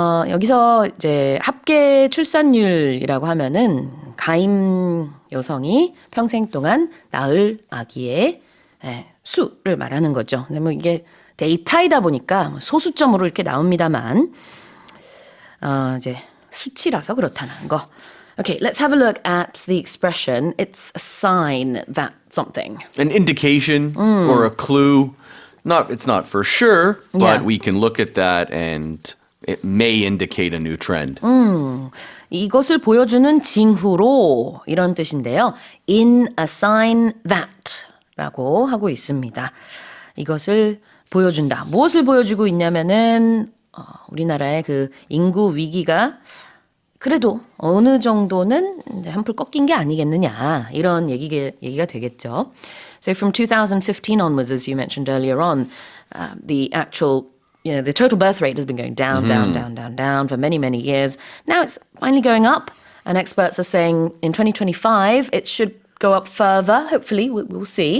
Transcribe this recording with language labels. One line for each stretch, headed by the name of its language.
Korean: 여기서 이제 합계 출산율이라고 하면은 가임 여성이 평생 동안 낳을 아기의 수를 말하는 거죠. 뭐 이게 데이터이다 보니까 소수점으로 이렇게 나옵니다만 이제 수치라서 그렇다는 거.
English: Okay, let's have a look at the expression. It's a sign that something. An indication or a clue. It's not for sure, but we can look at that and it may indicate a new trend.
Korean: 이것을 보여주는 징후로 이런 뜻인데요.
English: In a sign that
Korean: 라고 하고 있습니다. 이것을 보여준다. 무엇을 보여주고 있냐면은 우리나라의 그 인구 위기가 그래도 어느 정도는 이제 한풀 꺾인 게 아니겠느냐 이런 얘기가 되겠죠.
English: So from 2015 onwards, as you mentioned earlier on, the total birth rate has been going down for many, many years. Now it's finally going up, and experts are saying in 2025 it should go up further. Hopefully, we'll see.